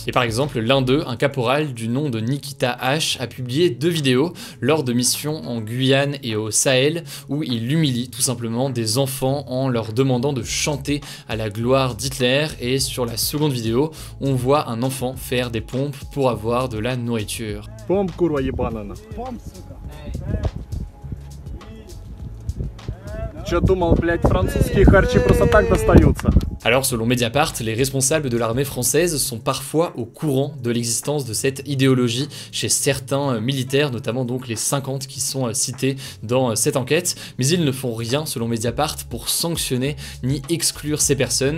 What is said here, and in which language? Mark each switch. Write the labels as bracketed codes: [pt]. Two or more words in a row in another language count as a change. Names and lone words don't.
[fr] Et par exemple, l'un d'eux, un caporal du nom de Nikita H, a publié 2 vidéos lors de missions en Guyane et au Sahel où il humilie tout simplement des enfants en leur demandant de chanter à la gloire d'Hitler, et sur la seconde vidéo on voit un enfant faire des pompes pour avoir de la nourriture. [ru] Помп, курва ебаная. Чё думал, блядь, французские харчи просто так достаются? [fr] Alors selon Mediapart, les responsables de l'armée française sont parfois au courant de l'existence de cette idéologie chez certains militaires, notamment donc les 50 qui sont cités dans cette enquête, mais ils ne font rien selon Mediapart pour sanctionner ni exclure ces personnes.